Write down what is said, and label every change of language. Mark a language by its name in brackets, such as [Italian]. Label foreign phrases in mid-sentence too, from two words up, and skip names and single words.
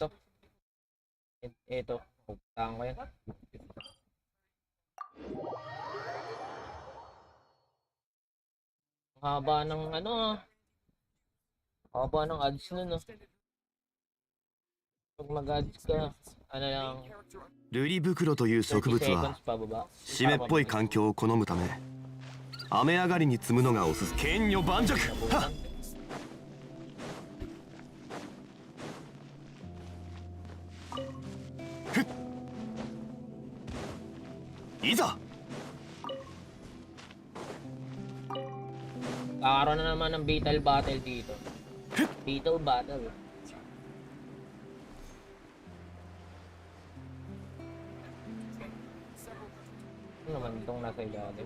[Filipino] Ito. Pupuntahan ko yan. Ang haba ng ano ah. Haba ng ads nun ah. Pag mag-ads ka, ano lang, [Japanese] 瑠璃袋という植 [Filipino] 30 [Japanese] 物は [Filipino] seconds pababa. [Japanese] 湿っぽい環境を好むため雨上がりに摘むのがおすすめ剣女盤石はっ ふっいざ [Filipino] Kakaroon na naman ng Beetle Battle dito. [English] Beetle Battle. [Filipino] Ano naman itong nasa ilalim?